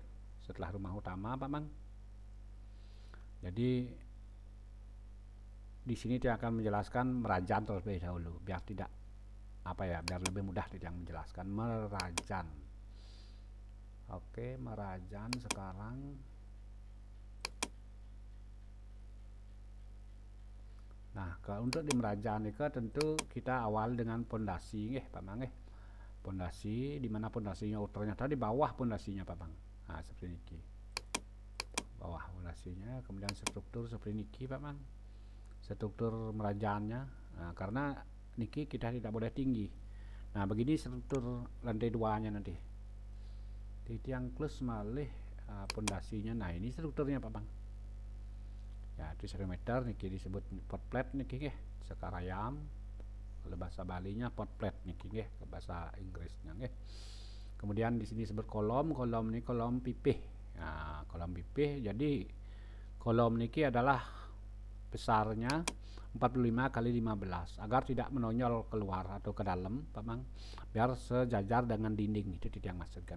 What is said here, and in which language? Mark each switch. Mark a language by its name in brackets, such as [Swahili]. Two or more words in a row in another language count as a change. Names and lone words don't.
[Indonesian] Setelah rumah utama Pak Mang. Jadi di sini dia akan menjelaskan merajan terlebih dahulu biar tidak apa ya, biar lebih mudah ditiang menjelaskan merajan. Oke, merajan sekarang. Nah, kalau untuk di Merajan itu tentu kita awal dengan pondasi nggih, Pak Mang nggih. Pondasi di mana pondasinya ternyata di bawah pondasinya, Pak Mang. Nah, seperti ini. Bawah pondasinya, kemudian struktur seperti ini, Pak Mang. Struktur merajannya. Nah, karena niki kita tidak boleh tinggi. Nah, begini struktur lantai 2-nya nanti. [Balinese] Di tiang klus malih pondasinya. [Indonesian] Nah, ini strukturnya, Pak Mang. Ya, 3 meter niki disebut [English] pot plate [Balinese] niki nggih, [Indonesian] sekarayam. Kalau bahasa Balinya [English] pot plate [Balinese] niki nggih, [Indonesian] ke bahasa Inggrisnya nggih. Kemudian di sini disebut kolom ini kolom pipih. Nah, kolom pipih, jadi kolom niki adalah besarnya 45 kali 15 agar tidak menonjol keluar atau ke dalam, Pak Mang, biar sejajar dengan dinding itu tiang masuk kan.